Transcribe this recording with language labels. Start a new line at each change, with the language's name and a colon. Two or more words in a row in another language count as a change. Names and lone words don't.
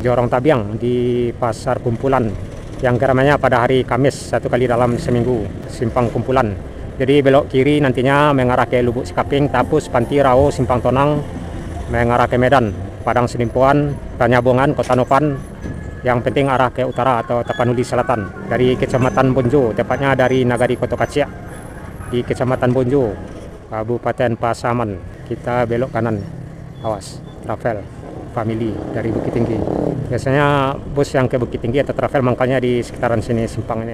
Indonesian: Jorong Tabiang di Pasar Kumpulan yang keramaiannya pada hari Kamis 1 kali dalam seminggu, simpang Kumpulan. Jadi belok kiri nantinya mengarah ke Lubuk Sikaping, Tapus, Panti, Rao, Simpang Tonang, mengarah ke Medan, Padang Sedimpuan, Tanyabongan, Kota Nopan. Yang penting arah ke utara atau Tapanuli Selatan. Dari Kecamatan Bonjo, tepatnya dari Nagari Koto Kaciak di Kecamatan Bonjo, Kabupaten Pasaman. Kita belok kanan. Awas, travel family dari Bukit Tinggi. Biasanya bus yang ke Bukit Tinggi atau travel mangkalnya di sekitaran sini, simpang ini.